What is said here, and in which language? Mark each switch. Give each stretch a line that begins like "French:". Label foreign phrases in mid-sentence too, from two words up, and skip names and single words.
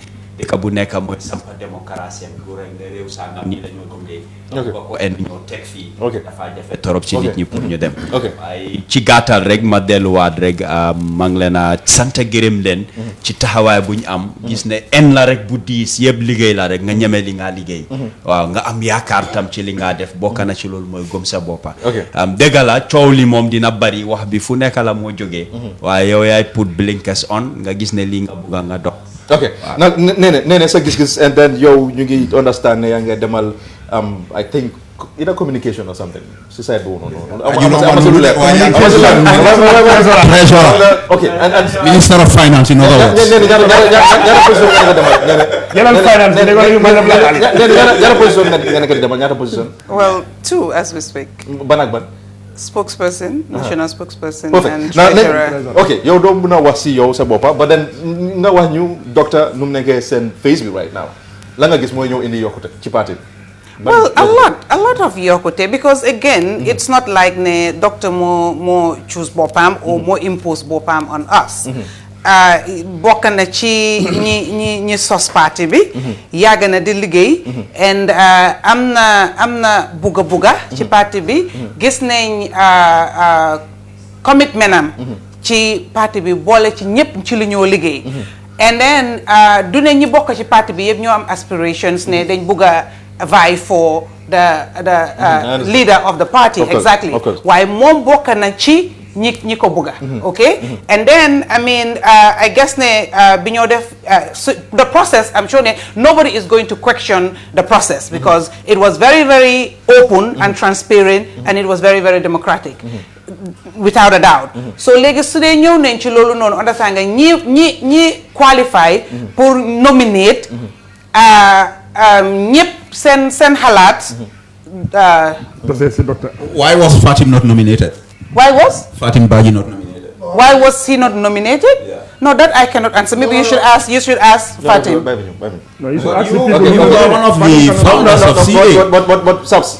Wolof: dëkk bu nekk mooy sampa démocratie bi rek ne réew sangam nii la ñoo dundee ba ko en ñoo teg fii dafa jafe torop ci nit ñi pour ñu dem waaye ci gàttal rek ma delluwaat rek maa ngi leen a sant gërëm leen ci taxawaay bu ñu am gis ne en la rek bu diis yëpp liggéey la rek nga ñeme li ngaa liggéey waaw nga am yaakaar tam ci li ngaa def bokk na ci loolu mooy gëm sa boppa dëgg la coow li moom dina bari wax bi fu nekk la moo jógee waaye yow yaay
English: put blinkers on
Wolof: nga gis ne lii nga bugga nga dox nag nee sa gis-gis
English: and then
Wolof: yow ñu ngi understand ne yaa ngi demal
English: I think either communication or something
Wolof: si side boobu noonu okay and
English: Minister of Finance in other words
Wolof: ñaata position nga nekk di demal ñaata position
English: well 2 as we speak
Wolof: ban ak ban
English: spokesperson, national spokesperson, perfect. and treasurer.
Wolof: Okay, yow doo mën a wax si yow sa boppa
English: but then
Wolof: nga wax ñu docteur nu mu nekkee seen face bi
English: right now
Wolof: la nga gis mooy ñëw indi yokkute ci parti bi.
English: Well, a lot of yokkute because again, it's not like ne doctor more choose bopam or more impose bopam on us.
Wolof: Bokk na ci ñi sos parti bi yàgg na di liggéey and am na buga ci parti bi gis nañ commitment am ci parti bi boole ci ñëpp ci lu ñoo liggéey
English: and then
Wolof: du ne ñi bokk ci parti bi yëpp ñoo am aspirations ne dañ bugga
English: vie for the leader of the party exactly
Wolof: waaye moom bokk na ci ñi ko buga
English: okay and then I mean I guess
Wolof: ne bi ñoo def
English: the process I'm sure ne nobody is going to question the process because it was very very open and transparent and it was very very democratic without a doubt so
Wolof: léegi su dee ñëw nañ ci loolu noonu understand nga ñi qualify pour nominate ñëpp seen xalaat
English: why was Fatim not nominated? Why was Fatim Baji not nominated? Why was he not nominated? Yeah. No, that I cannot answer. Maybe you should ask. You should ask Fatim. No, you should ask the Okay, you are one of the founders of CA. But subs.